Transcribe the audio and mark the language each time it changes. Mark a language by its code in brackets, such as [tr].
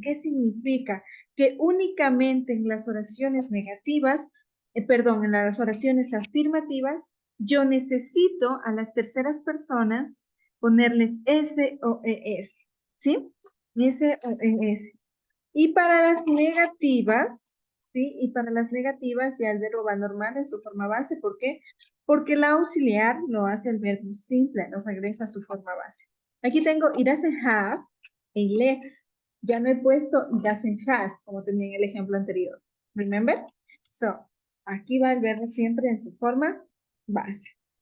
[es] ¿Qué significa? Que únicamente en las oraciones negativas perdón, en las oraciones afirmativas, yo necesito a las terceras personas ponerles S o ES, ¿sí? S o ES. Y para las negativas, ¿sí? Y para las negativas ya el verbo va normal en su forma base. ¿Por qué? Porque el auxiliar lo hace el verbo simple, lo regresa a su forma base. Aquí tengo [en] it doesn't have a legs. [es] Ya no he puesto it doesn't has, como tenía en el ejemplo anterior. [en] Remember? [es] So, aquí va el verbo siempre en su forma base.